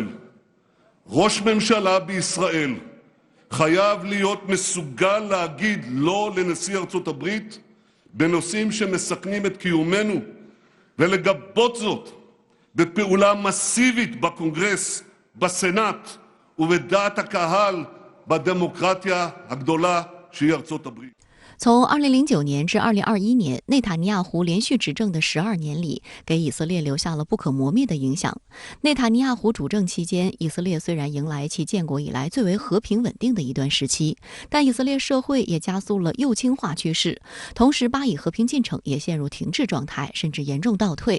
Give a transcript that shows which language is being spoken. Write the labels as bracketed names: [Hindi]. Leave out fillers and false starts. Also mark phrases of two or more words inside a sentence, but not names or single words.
[Hebrew] ראש ממשלה בישראל חייב להיות מסוגל להגיד לא לנשיא ארצות הברית בנושאים שמסכנים את קיומנו ולגבות זאת בפעולה מסיבית בקונגרס, בסנאט ובדעת הקהל בדמוקרטיה הגדולה שהיא ארצות הברית. [Chinese] 从2009年至2021年，内塔尼亚胡连续执政的12年里，给以色列留下了不可磨灭的影响。内塔尼亚胡主政期间，以色列虽然迎来其建国以来最为和平稳定的一段时期，但以色列社会也加速了右倾化趋势，同时巴以和平进程也陷入停滞状态，甚至严重倒退。